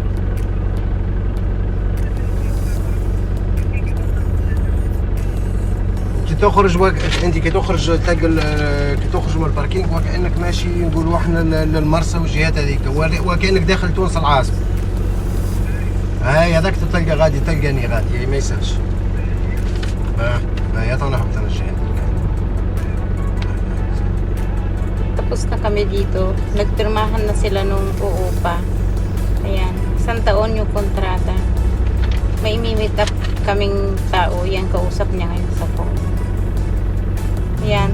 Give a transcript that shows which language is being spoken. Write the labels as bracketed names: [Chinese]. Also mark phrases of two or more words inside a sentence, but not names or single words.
[Arabic] انت كي تخرج تلقى كي تخرج من الباركينغ وكانك ماشي نقولوا احنا للمرسى والجهات هذيك وكانك داخل تونس العاصمه. هاي هذاك تلقى غادي تلقاني غادي ما يسالش. هاي عطونا حبة الجهات. [Filipino] Tapos na kami dito. Nagpirmahan na sila nung uupa. Ayan. 1 taon yung kontrata. May meet up kaming tao. Yan, kausap niya ngayon sa phone. Ayan.